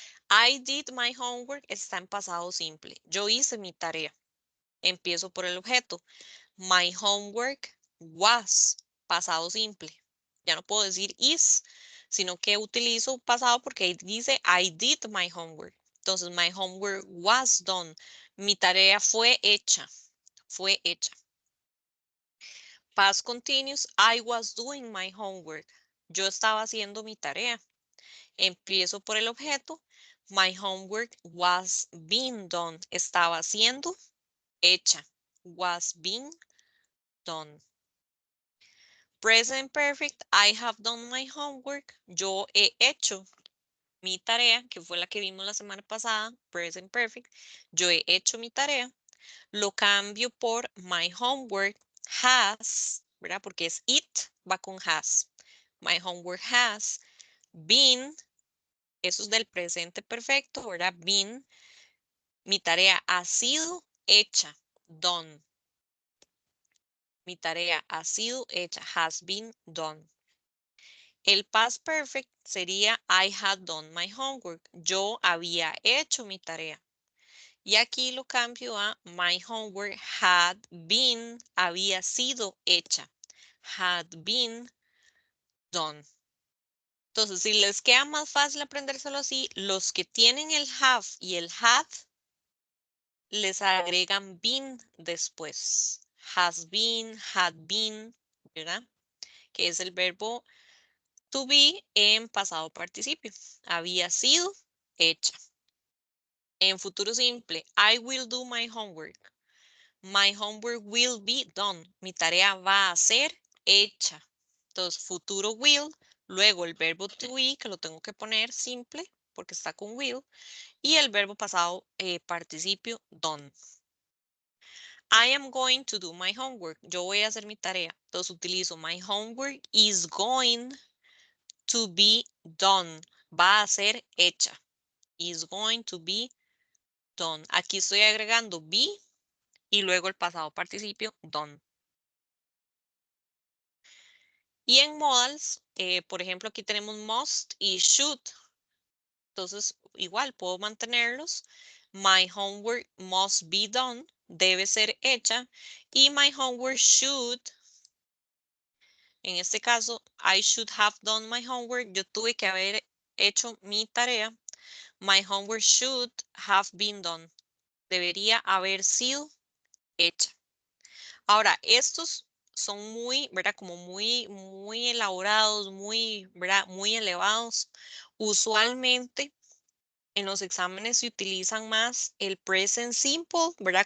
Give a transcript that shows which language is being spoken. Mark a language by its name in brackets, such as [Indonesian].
[English] I did my homework [Spanish] está en pasado simple. Yo hice mi tarea. Empiezo por el objeto. [English] My homework was, [Spanish] pasado simple. Ya no puedo decir is, sino que utilizo pasado porque ahí dice [English] I did my homework. [Spanish] Entonces, [English] my homework was done. [Spanish] Mi tarea fue hecha. Fue hecha. [English] Past continuous, I was doing my homework. [Spanish] Yo estaba haciendo mi tarea. Empiezo por el objeto. [English] My homework was being done. [Spanish] Estaba siendo hecha. [English] Was being done. Present perfect, I have done my homework. [Spanish] Yo he hecho mi tarea, que fue la que vimos la semana pasada. Present perfect. Yo he hecho mi tarea. Lo cambio por [English] my homework has, [Spanish] ¿verdad? Porque es it, va con has. [English] My homework has been, [Spanish] eso es del presente perfecto, ¿verdad? Been, mi tarea ha sido hecha, done. Mi tarea ha sido hecha, [English] has been done. El past perfect sería I had done my homework. [Spanish] Yo había hecho mi tarea. Y aquí lo cambio a [English] my homework had been, [Spanish] había sido hecha. Had been done. Entonces, si les queda más fácil aprendérselo así, los que tienen el have y el had, les agregan been después. Has been, had been, ¿verdad? Que es el verbo to be en pasado participio. Había sido hecha. En futuro simple, [English] I will do my homework. My homework will be done. [Spanish] Mi tarea va a ser hecha. Entonces, futuro will, luego el verbo to be, que lo tengo que poner simple, porque está con will, y el verbo pasado participio done. [English] I am going to do my homework. [Spanish] Yo voy a hacer mi tarea. Entonces utilizo [English] my homework is going to be done. [Spanish] Va a ser hecha. [English] Is going to be done. [Spanish] Aquí estoy agregando be y luego el pasado participio done. Y en modals, por ejemplo, aquí tenemos must y should. Entonces, igual puedo mantenerlos. [English] My homework must be done. [Spanish] Debe ser hecha. Y [English] my homework should. [Spanish] En este caso, [English] I should have done my homework. [Spanish] Yo tuve que haber hecho mi tarea. [English] My homework should have been done. [Spanish] Debería haber sido hecha. Ahora, estos son muy, ¿verdad? Como muy elaborados, muy, ¿verdad? Muy elevados. Usualmente en los exámenes se utilizan más el present simple, ¿verdad?